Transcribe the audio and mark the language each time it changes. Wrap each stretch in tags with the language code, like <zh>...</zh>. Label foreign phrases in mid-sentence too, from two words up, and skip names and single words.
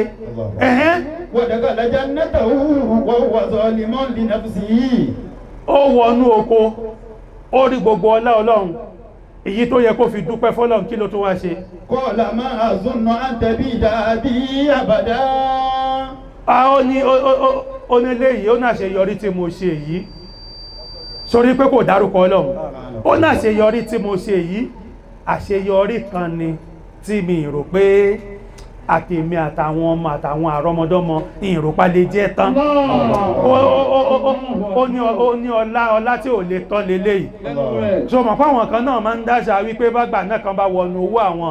<ar>ودخل جنته وهو ظالم لنفسه</ar> <yo>ó wọnú oko ó rí gbogbo ọlá Ọlọ́run èyí tó yẹ kó fi dúpẹ́ fọ́lọ́run kí ló tún wá ṣe</yo> <ar>قال ما أظن أن تبيد بي أبدا</ar> <yo>ó ní léyìí ó náà ṣe yọrí tí mo ṣe yìí sórí pé kò dárúkọ Ọlọ́run ó náà ṣe yọrí tí mo ṣe yìí àṣeyọrí kan ni tí mi rò pé àtèmi àtàwọn ọmọ àtàwọn àrọmọdọ́mọ ìrùpa lè jẹ́ tán ó ní ọlá tí ò lè tán lélẹ̀ yìí so mọ̀ fáwọn kan náà máa ń dáṣà wípé bágbà náà kan bá wọnú owó àwọn</yo>